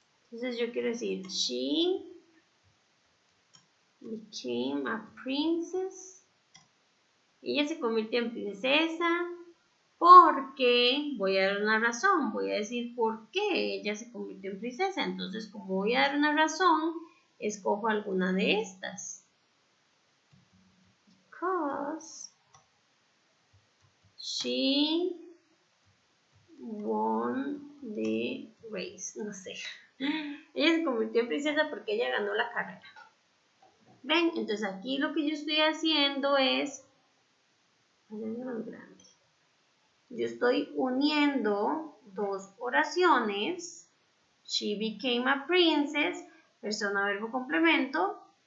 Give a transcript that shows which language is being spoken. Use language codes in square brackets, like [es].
[es] Entonces yo quiero decir, [en] she became a princess. [es] Ella se convirtió en princesa porque, voy a dar una razón, voy a decir por qué ella se convirtió en princesa. Entonces, como voy a dar una razón, escojo alguna de estas. [en] Because she won the race. [es] No sé. Ella se convirtió en princesa porque ella ganó la carrera. ¿Ven? Entonces aquí lo que yo estoy haciendo es... más grande. Yo estoy uniendo dos oraciones. [en] She became a princess. [es] Persona, verbo, complemento.